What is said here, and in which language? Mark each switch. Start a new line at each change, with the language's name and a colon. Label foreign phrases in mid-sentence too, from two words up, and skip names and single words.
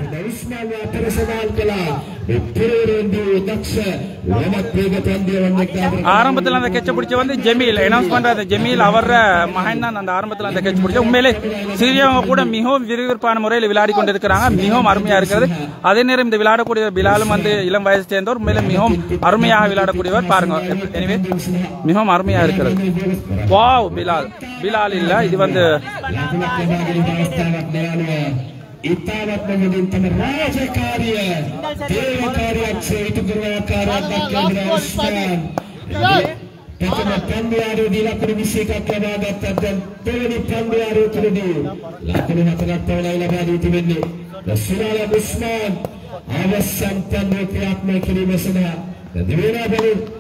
Tamil: ஆரம்பத்தில் அந்த கெச்ச பிடிச்ச வந்து ஜமீல் அனௌன்ஸ் பண்ற ஜமீல் அவர் மகன் தான் அந்த ஆரம்பத்தில் அந்த கெச்ச பிடிச்ச உண்மையிலே சிறியவங்க கூட மிகவும் விறுவிறுப்பான முறையில் விளையாடி கொண்டிருக்கிறாங்க மிகவும் அருமையா இருக்கிறது அதே நேரம் இந்த விளையாடக்கூடிய பிலாலும் வந்து இளம் வயசு சேர்ந்தவர் உண்மையிலே மிகவும் அருமையாக விளையாடக்கூடியவர் பாருங்க எனவே மிகவும் அருமையா இருக்கிறது வாவ் பிலால் இல்ல இது வந்து
Sinhala: ඉතාමත් මෙදින් තම රාජකාරිය දේව කාර්යයක් ඉටු කරන ආකාරයක් දක්වන උස්මාන් ප්‍රථම පන්දුවාරේ දී ලකුණු 21ක් ලබා ගත්තා දැන් දෙවෙනි පන්දුවාරේ තුලදී ලකුණු 4ක් පමණයි ලබා දී තිබෙන්නේ සුරාල උස්මාන් අවසන් පන්දුව ක්‍රියාත්මක කිරීම සඳහා දෙවෙනි බලින්